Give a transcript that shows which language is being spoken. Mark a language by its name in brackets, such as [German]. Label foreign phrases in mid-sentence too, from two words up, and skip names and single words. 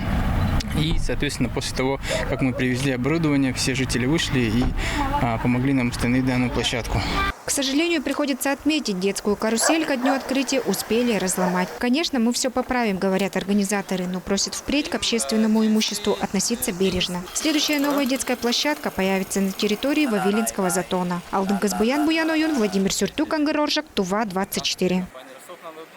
[Russian] И, соответственно, после того, как мы привезли оборудование, все жители вышли и помогли нам установить данную площадку. К сожалению, приходится отметить, детскую карусель ко дню открытия успели разломать. Конечно, мы все поправим, говорят организаторы, но просят впредь к общественному имуществу относиться бережно. Следующая новая детская площадка появится на территории Вавилинского затона. Алдын Казбуян, Буян Ойон, Владимир Сюртук, Ангар Оржак, Тува, 24.